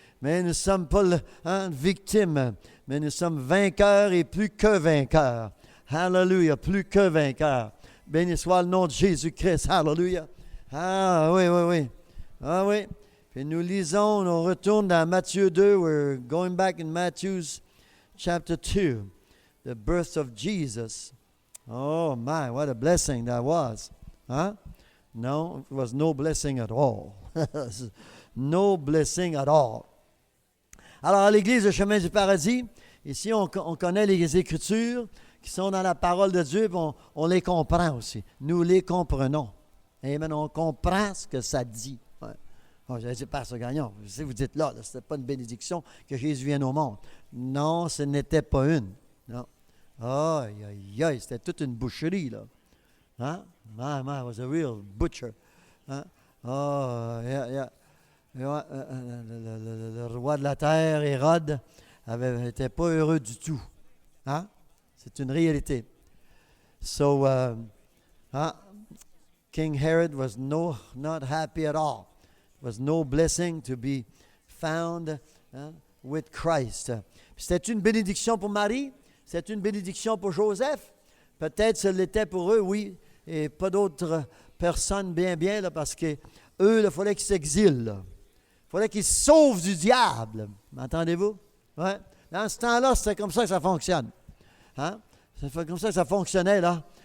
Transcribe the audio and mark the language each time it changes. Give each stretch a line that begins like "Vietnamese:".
French: Mais nous ne sommes pas victimes, mais nous sommes vainqueurs et plus que vainqueurs. Hallelujah. Plus que vainqueurs. Béni soit le nom de Jésus-Christ. Hallelujah. Ah oui. Ah oui. Puis nous lisons, on retourne dans Matthieu 2.
English: We're going back in Matthew's chapter 2. The birth of Jesus. Oh my, what a blessing that was. Huh? No, it was no blessing at all. No blessing at all.
French: Alors, à l'Église de Chemin du Paradis, ici, on connaît les Écritures qui sont dans la parole de Dieu, puis on les comprend aussi. Nous les comprenons. Amen. On comprend ce que ça dit. Ouais. Oh, j'allais dire, Pasteur Gagnon, si vous dites là, ce n'était pas une bénédiction que Jésus vienne au monde. Non, ce n'était pas une. Non. Aïe, c'était toute une boucherie, là.
English: Hein? My, was a real butcher. Hein? Oh, yeah.
French: Le roi de la terre, Hérode, n'était pas heureux du tout. Hein? C'est une réalité.
English: So, King Herod was not happy at all. It was no blessing to be found with Christ.
French: C'était une bénédiction pour Marie. C'est une bénédiction pour Joseph. Peut-être ce l'était pour eux, oui, et pas d'autres personnes bien, là, parce que eux, il fallait qu'ils s'exilent. Là. Il fallait qu'ils se sauvent du diable. M'entendez-vous? Ouais. Dans ce temps-là, c'était comme ça que ça fonctionne. Hein? C'est comme ça que ça fonctionnait, là.